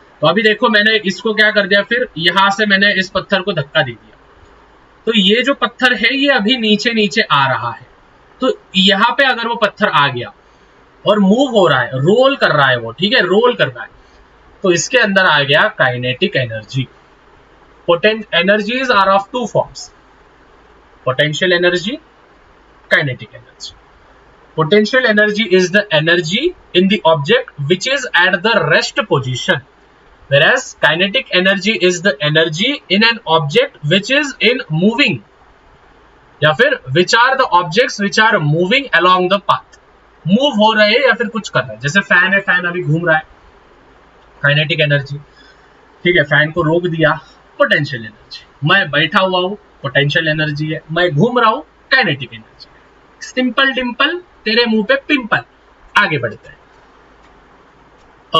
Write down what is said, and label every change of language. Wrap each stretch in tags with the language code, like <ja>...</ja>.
<hi>तो अभी देखो मैंने इसको क्या कर दिया, फिर यहां से मैंने इस पत्थर को धक्का दे दिया, तो ये जो पत्थर है ये अभी नीचे नीचे आ रहा है, तो यहां पे अगर वो पत्थर आ गया और मूव हो रहा है, रोल कर रहा है वो, ठीक है, रोल कर रहा है, तो इसके अंदर आ गया kinetic energy.</hi> <en>Potent energies are of two forms, potential energy, kinetic energy. Potential energy is the energy in the object which is at the rest position, whereas kinetic energy is the energy in an object which is in moving, या फिर which are the objects which are moving along the path,</en> <hi>move हो रहे हैं</hi> <en>या फिर कुछ कर रहे हैं।</en> <hi>जैसे फैन है, फैन अभी घूम रहा है, काइनेटिक एनर्जी, ठीक है, फैन को रोक दिया, पोटेंशियल एनर्जी। मैं बैठा हुआ हूं, पोटेंशियल एनर्जी है, मैं घूम रहा हूं, काइनेटिक एनर्जी है। सिंपल डिम्पल, तेरे मुंह पे पिंपल। आगे बढ़ते हैं।</hi>